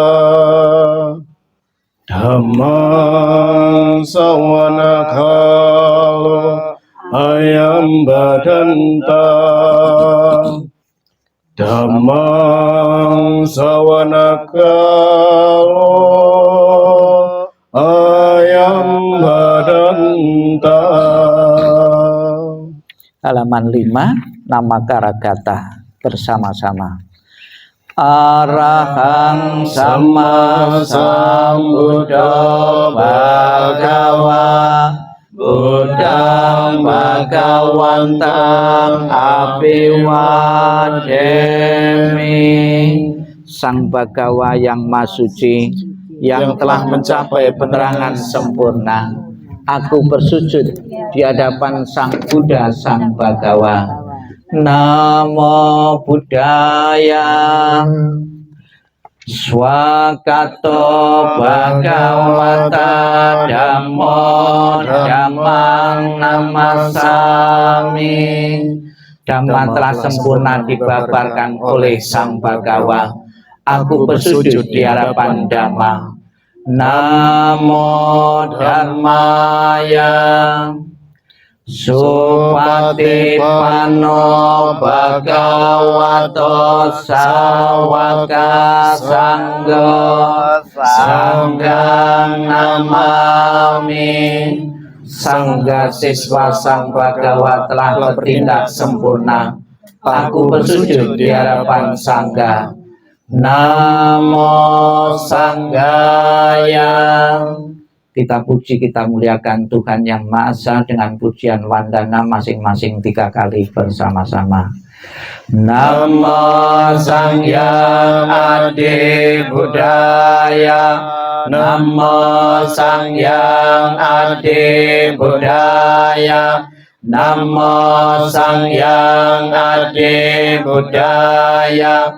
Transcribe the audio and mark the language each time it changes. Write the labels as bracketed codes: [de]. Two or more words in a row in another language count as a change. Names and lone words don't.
[pi] Dhammang sawanakalo ayam badanta Dhammang sawanakalo ayam badanta. [id] Halaman 5, nama Karagata bersama-sama. [pi] Arahang sama sambuddha bhagawa Buddhang bhagawantang apiwademi. [id] Sang Bhagawa yang Maha Suci yang telah mencapai penerangan sempurna, aku bersujud di hadapan Sang Buddha, Sang Bhagawa. [pi] Namo Buddhaya. Swakato Bhagawata Dhammo Dhammang Namasami. [id] Dhamma telah sempurna dibabarkan oleh Sang Bhagawa. Aku bersujud di hadapan Dhamma. [pi] Namo Dharmaya. Supatipano Bhagavato Sawaka Sanggo Sanggang Namami. [id] Sangga siswa Sang Bhagawa telah bertindak sempurna. Aku bersujud di hadapan Sangga. [pi] Namo Sanggaya. [id] Kita puji, kita muliakan Tuhan Yang Maha Esa dengan pujian wandana masing-masing 3 kali bersama-sama. [kaw] Namo Sangyang Adi Buddhaya. Namo Sangyang Adi Buddhaya. Namo Sangyang Adi Buddhaya.